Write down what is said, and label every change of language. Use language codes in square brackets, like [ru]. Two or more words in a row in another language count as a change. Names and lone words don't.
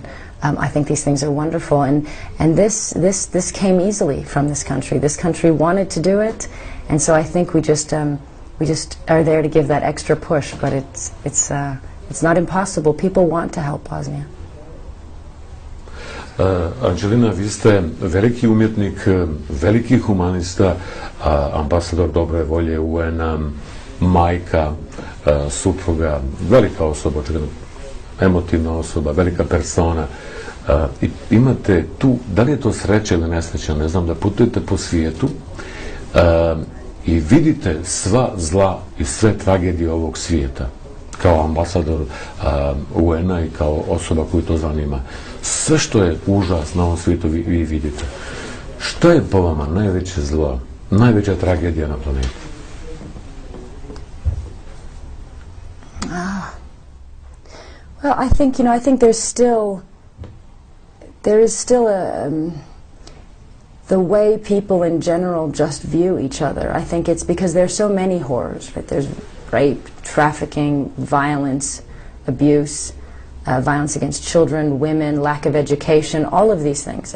[en] I think these things are wonderful, and this came easily from this country. This country wanted to do it, and so I think we just are there to give that extra push. But it's not impossible. People want to help Bosnia. [bs] Angelina, vi ste veliki umjetnik, veliki humanista, ambasador dobre volje UN-a, majka, supruga, velika osoba, očigledno emotivna osoba, velika persona. I imate tu, da li je to sreća ili nesreća, ne znam, da putujete po svijetu i vidite sva zla i sve tragedije ovog svijeta kao ambasador UN-a i kao osoba koju to zanima. Sve što je užas na ovom svijetu vi vidite. Što je po vama najveće zlo, najveća tragedija na planeti? [en] Well, I think there is still the way people in general just view each other. I think it's because there's so many horrors, right? There's rape, trafficking, violence, abuse, violence against children, women, lack of education, all of these things.